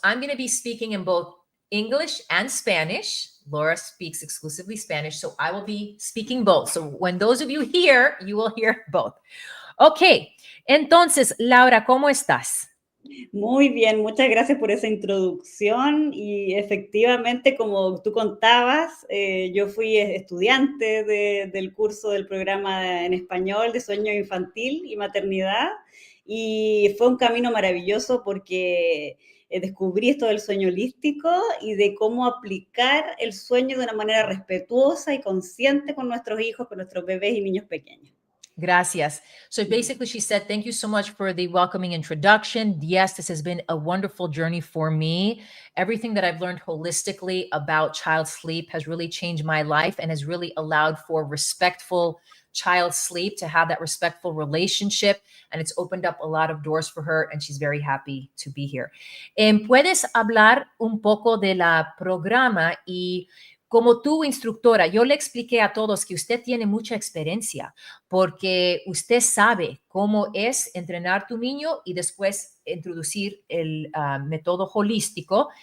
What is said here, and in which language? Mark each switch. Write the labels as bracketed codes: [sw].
[en] I'm going to be speaking in both English and Spanish. Laura speaks exclusively Spanish, so I will be speaking both. So when those of you hear, you will hear both. Okay. [es] Entonces, Laura, ¿cómo estás? Muy bien, muchas gracias por esa introducción y efectivamente, como tú contabas, yo fui estudiante del curso del programa en español de sueño infantil y maternidad y fue un camino maravilloso porque descubrí esto del sueño holístico y de cómo aplicar el sueño de una manera respetuosa y consciente con nuestros hijos, con nuestros bebés y niños pequeños. Gracias. [en] So basically, she said, thank you so much for the welcoming introduction. Yes, this has been a wonderful journey for me. Everything that I've learned holistically about child sleep has really changed my life and has really allowed for respectful child sleep, to have that respectful relationship. And it's opened up a lot of doors for her, and she's very happy to be here. [es] ¿Puedes hablar un poco de la programa? Y como tu instructora, yo le expliqué a todos que usted tiene mucha experiencia, porque usted sabe cómo es entrenar tu niño y después introducir el método holístico.